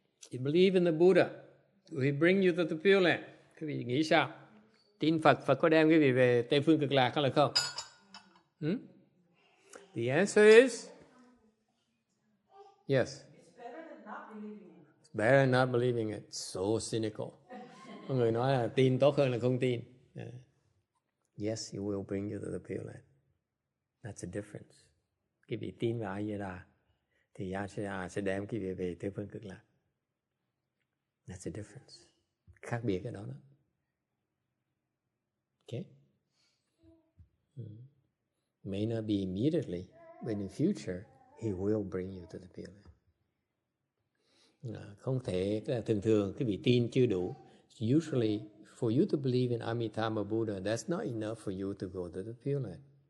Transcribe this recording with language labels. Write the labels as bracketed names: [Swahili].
[English] You believe in the Buddha? Will he bring you to the Pure Land? [Vietnamese] Quý vị nghĩ sao? Tin Phật, Phật có đem quý vị về Tây Phương Cực Lạc hay là không? [English] The answer is yes. It's better than not believing it. It's better than not believing it. So cynical. [Vietnamese] Có người nói là tin tốt hơn là không tin. [English] Yes, he will bring you to the Pure Land. That's the difference. [Vietnamese] Quý vị tin vào A-di-đà thì A-di-đà sẽ đem quý vị về Tây Phương Cực Lạc. [English] That's the difference. [Vietnamese] Khác biệt cái đó đó. [English] Okay? May not be immediately, but in future, he will bring you to the Pure Land. [Vietnamese] Không thể, thường cái vị tin chưa đủ. [English] Usually, for you to believe in Amitabha Buddha, that's not enough for you to go to the Pure Land.